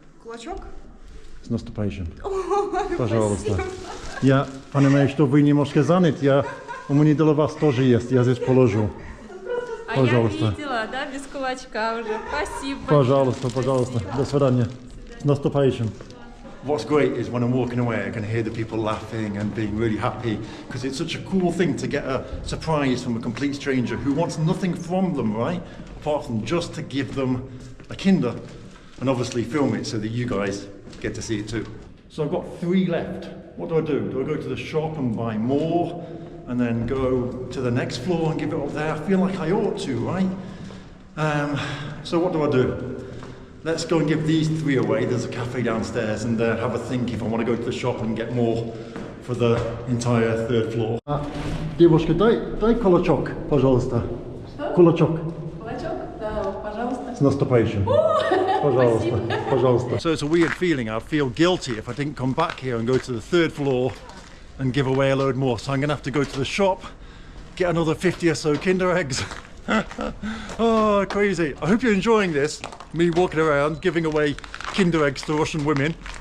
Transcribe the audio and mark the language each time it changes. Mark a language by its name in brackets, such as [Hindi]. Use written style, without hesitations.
[Russian] Кулачок? С наступающим. Пожалуйста. Я понимаю, что вы немножко занят. У меня для вас тоже есть. Я здесь положу. А Пожалуйста. я видела, да, без кулачка уже. Спасибо. Пожалуйста, пожалуйста. До свидания. С наступающим. [English] What's great is when I'm walking away, I can hear the people laughing and being really happy because it's such a cool thing to get a surprise from a complete stranger who wants nothing from them, right? Apart from just to give them a Kinder and obviously film it so that you guys get to see it too. So I've got 3 left. What do? Do I go to the shop and buy more and then go to the next floor and give it up there? I feel like I ought to, right? So what do? Let's go and give these 3 away. There's a cafe downstairs and have a think if I want to go to the shop and get more for the entire 3rd floor. [Russian] Девушка, дай кулачок, пожалуйста. Кулачок. Кулачок? Да, пожалуйста. С наступающим. Пожалуйста, пожалуйста. [English] So it's a weird feeling. I'd feel guilty if I didn't come back here and go to the 3rd floor and give away a load more. So I'm going to have to go to the shop, get another 50 or so Kinder eggs. Oh, crazy. I hope you're enjoying this, me walking around giving away Kinder eggs to Russian women.